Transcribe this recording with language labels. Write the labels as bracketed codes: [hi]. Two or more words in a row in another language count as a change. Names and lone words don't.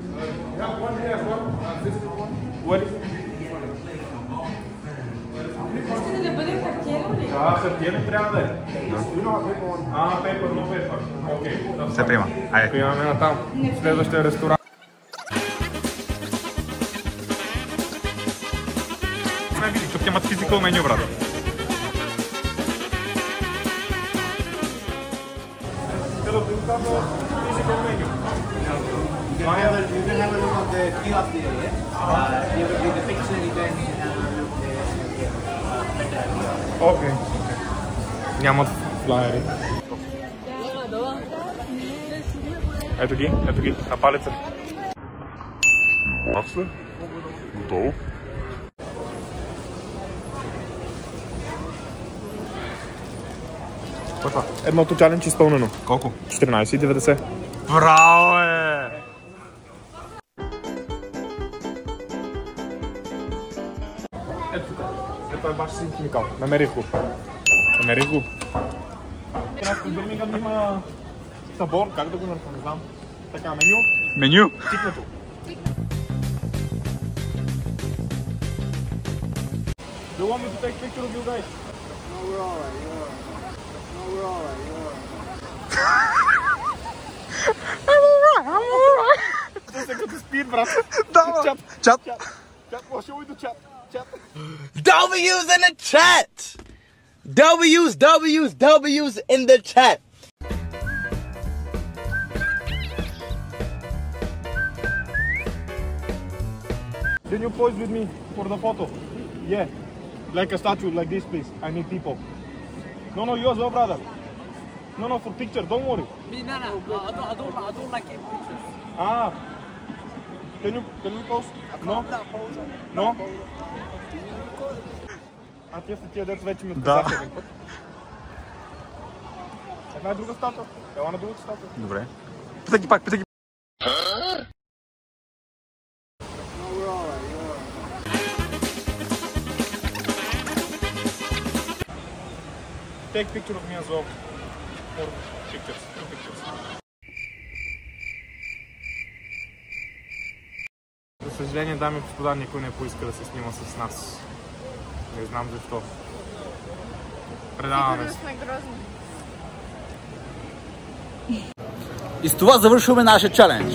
[bg] Искате да бъде хартиено ли? Да, хартиен трябва да е. Пепър, но пепър. Окей. Не се приема. Айде. Приемаме на там. Следващия ресторант. Тук имат [en] physical menu, [bg] брат. [en] You can have a look on the kiosk there, yeah? You will be the picture, you can have a look [bg] Окей. Нямат флайери. Ето ги, на палеца. Масле. Готово. Едното чалендж изпълнено. Колко? 14,90. Браво, е! Ето тук. Ето е баш син химикал. Намерих го. В Бирмингъм има събор, как да го наречем, не знам. Така, меню. Меню? Тикнато. [en] Do you want me to take picture of you guys? No, we're alright, I'm alright. [bg] Това се като спид, брат. Да, чат. [en] What should we do, chat? W's in the chat. W's in the chat. Can you pose with me for the photo? Yeah. Like a statue, like this, please. I need people. No, you as well, brother. No, for picture. Don't worry. I don't like it pictures. Can you pose? No? No? [bg] А тия са тия деца вече ми отказаха един път. Една друга статуя. Ела на другата статуя. Добре. Питай ги пак, питай ги. [en] Take picture of me as well. Or pictures. Two pictures. [bg] За съжаление, дами и господа, никой не поиска да се снима с нас. Не знам защо. Предаваме се. Сме грозни. И с това завършваме нашия чалендж.